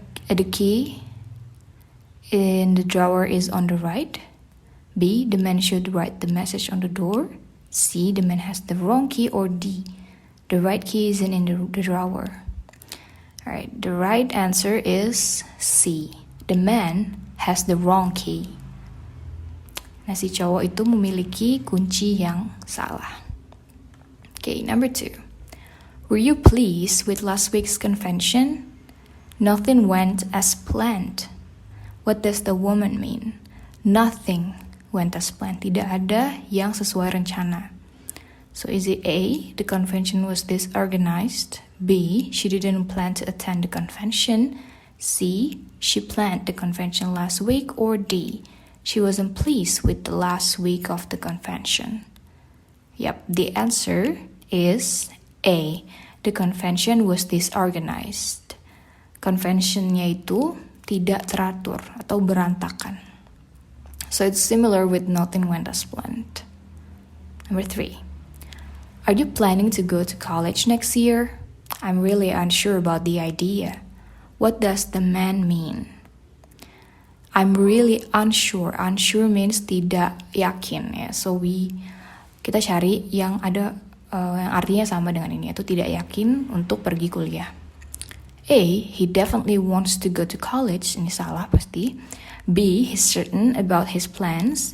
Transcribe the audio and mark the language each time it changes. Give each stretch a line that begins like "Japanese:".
English: The key in the drawer is on the right. B, the man should write the message on the door. C, the man has the wrong key, or D, the right key isn't in the drawer. Alright, the right answer is C, the man has the wrong key.
Indonesian: Nah, si cowok itu memiliki kunci yang salah.
English: Okay, number 2. Were you pleased with last week's convention? Nothing went as planned. What does the woman mean? Nothing went as planned.
Indonesian: Tidak ada yang sesuai rencana.
English: So is it A, the convention was disorganized? B, she didn't plan to attend the convention? C, she planned the convention last week? Or D, she wasn't pleased with the last week of the convention? Yep, the answer is A, the convention was disorganized.
Indonesian: Conventionnya itu tidak teratur atau berantakan.
English: So it's similar with nothing went as planned. Number 3. Are you planning to go to college next year? I'm really unsure about the idea. What does the man mean? I'm really unsure. Unsure means
Indonesian: tidak yakin ya. So kita cari yang ada yang artinya sama dengan ini, yaitu tidak yakin untuk pergi kuliah.
English: A, he definitely wants to go to college.
Indonesian: Ini salah pasti.
English: B, he's certain about his plans.